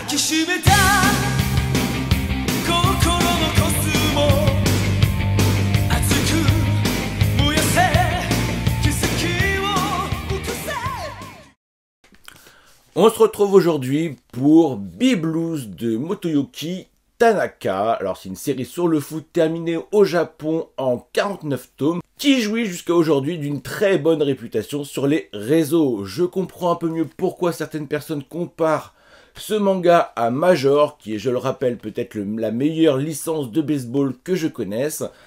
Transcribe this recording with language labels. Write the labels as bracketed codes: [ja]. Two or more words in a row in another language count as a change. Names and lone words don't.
[ja] きしめた心のコスモ熱く燃やせ奇跡を起こせ。 [fr] On se retrouve aujourd'hui pour B-Blues de Motoyuki Tanaka. Alors c'est une série sur le foot terminée au Japon en 49 tomes qui jouit jusqu'à aujourd'hui d'une très bonne réputation sur les réseaux. Je comprends un peu mieux pourquoi certaines personnes comparent ce manga à Major, qui est, je le rappelle, peut-être la meilleure licence de baseball que je connaisse.